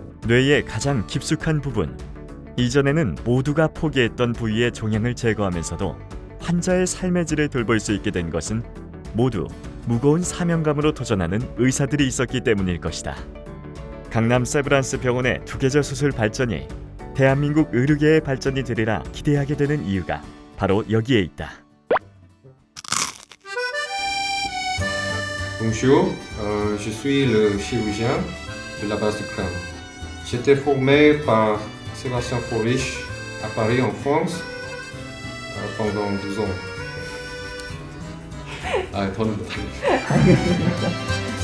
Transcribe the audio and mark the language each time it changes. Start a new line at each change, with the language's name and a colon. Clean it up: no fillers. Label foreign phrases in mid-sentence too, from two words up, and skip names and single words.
Korean: 뇌의 가장 깊숙한 부분, 이전에는 모두가 포기했던 부위의 종양을 제거하면서도 환자의 삶의 질을 돌볼 수 있게 된 것은 모두 무거운 사명감으로 도전하는 의사들이 있었기 때문일 것이다. 강남 세브란스 병원의 두개조 수술 발전이 대한민국 의료계의 발전이 되리라 기대하게 되는 이유가 바로 여기에 있다.
French: Bonjour, je suis le chirurgien de la base du crâne. J'étais formé par Sébastien Forish à Paris en France pendant 12 ans.
Korean: 더는 못하겠어요.